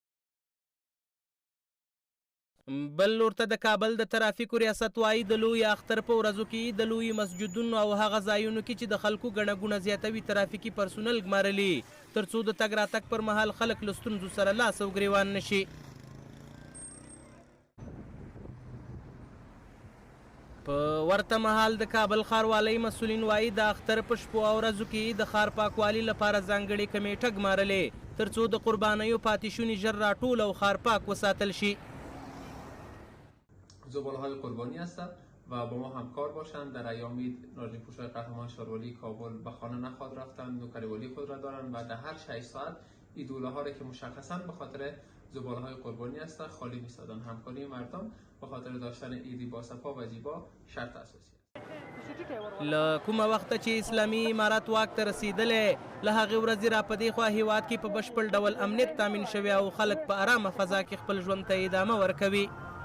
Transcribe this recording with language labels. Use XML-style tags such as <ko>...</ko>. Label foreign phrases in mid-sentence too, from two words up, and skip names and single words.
<ps>بل لور ته د کابل د ترافیکو ریاست وایي د لوی اختر په ورځو کې د لوی مسجدونو او هغه ځایونو کې چې د خلکو ګڼه ګوڼه زیاتوي ترافیکي پرسونل ګمارلي ترڅو د تګ راتګ پر مهال خلک له ستونزو سره لاس او ګریوان نشي. په ورته مهال د کابل ښاروالۍ مسؤلین وایي د اختر په شپو او ورځو کې د ښار پاکوالي لپاره ځانګړې کمیټه ګمارلې تر څو د قربانیو پاتې شونې ژر راټول او ښار پاک وساتل شي.</ps> <fa>زباله‌های قربانی هستند و با ما همکار باشند. در ایامید ناجی پوشای قهرمان شاروالی کابل به خانه نخواهد رفتند، نوکروالی خود را دارند و در هر 6 ساعت این دوله‌ها را که مشخصاً به خاطر زباله‌های قربانی هستند خالی می‌سازند. همکاری مردم به خاطر داشتن ایدی با صفا و زیبا شرط اساسی است.</fa> <ps>له کومه وخته چې اسلامي امارت واک ته رسیدلی له هغې ورځې را په دې خوا هیواد کې په بشپړ ډول امنیت تامین شوی او خلک په ارامه فضا کې خپل ژوند ته ادامه ورکوي.</ps>